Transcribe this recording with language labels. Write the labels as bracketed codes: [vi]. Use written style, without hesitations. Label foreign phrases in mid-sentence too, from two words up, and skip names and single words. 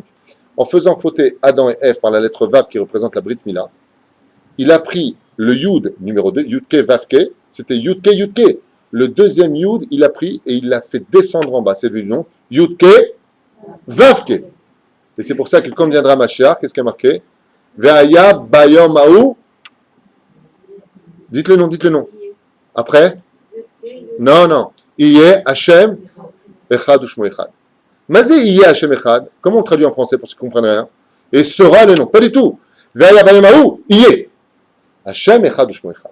[fr] En faisant fauter Adam et Ève par la lettre Vav qui représente la Brit Mila, il a pris le Yud numéro 2, Yudke Vavke, c'était Yudke Yudke. Le deuxième Yud, il a pris et il l'a fait descendre en bas. C'est le nom Yudke Vavke. Et c'est pour ça que quand viendra Mashiach, qu'est-ce qui a marqué? [he] והיה ביום ההוא. [fr] Dites le nom. Après? Non. [he] יהיה השם אחד ושמו אחד. מה זה יהיה השם אחד. [fr] Comment on traduit en français pour ceux qui ne comprennent rien? Et sera le nom. Pas du tout. [he] והיה ביום ההוא. יהיה השם אחד ושמו אחד.